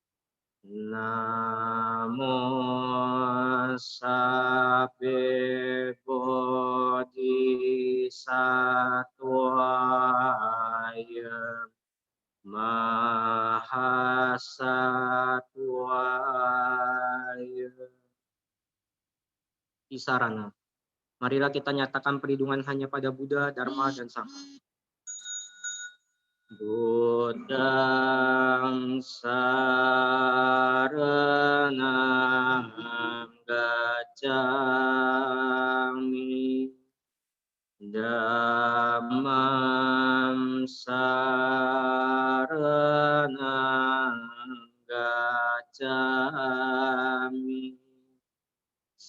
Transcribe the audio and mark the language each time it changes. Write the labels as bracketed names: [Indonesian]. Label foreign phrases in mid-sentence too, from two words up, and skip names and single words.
[Pali] Namo sabbe bodhisattvaya mahasattvaya. Isarana. [Indonesian] Marilah kita nyatakan perlindungan hanya pada Buddha, Dharma, dan Sangha. [Pali] Buddham saranam gacchami. Dhammam saranam gacchami.